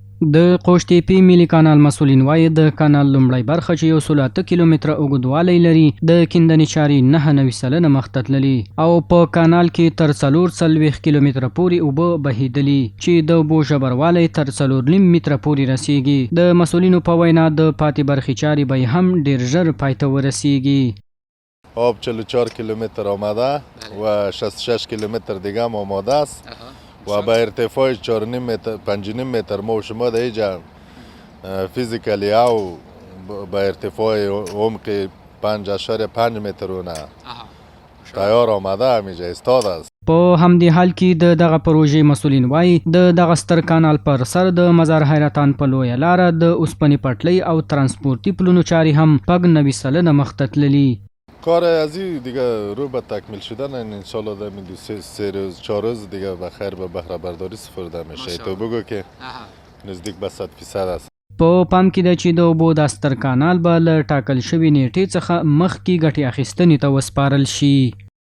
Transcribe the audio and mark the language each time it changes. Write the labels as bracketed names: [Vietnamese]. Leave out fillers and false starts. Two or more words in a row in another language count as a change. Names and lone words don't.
[Pashto] د قوشتېپې ملي کانال مسؤلین وایي د کانال لومړی برخه چې 108 کیلومتره اوږدوالی لري د کیندنې چارې 99% مخته تللي او په کانال کې تر 440 کیلومتره پورې اوبه بهیدلي چې د اوبو ژوروالی تر 4.5 متره پورې رسیږي. د مسؤلینو په وینا د پاتې برخې چارې به هم ډیر ژر پای ته ورسیږي. [Persian] آب 44 کیلومتر آمده و 66 کیلومتر دیگه هم آماده است و با ارتفاع 5.5 متر ما و شما در اینجا فیزیکلی او با ارتفاع عمق 5.5 مترونه تیار آمده همیجا استاد است. [Pashto] په همدې حال کې د دغه پروژې مسؤلین وایي د دغه ستر کانال پر سر د مزار حیرتان په لویه لاره د اوسپنې پټلۍ او ترانسپورتي پلونو چارې هم پګ 90% مخته تللي. [Persian] کار از این دیگه رو به تکمیل شدن انشالله در 3 روز 4 روز دیگه بخیر به بهره برداری سپرده میشه. تو بگو که نزدیک به 100% است. [Pashto] په پام کې ده چې د اوبو د ستر کانال به له ټاکل شوي نیټې څخه مخکې ګټې اخیستنې ته وسپارل شي.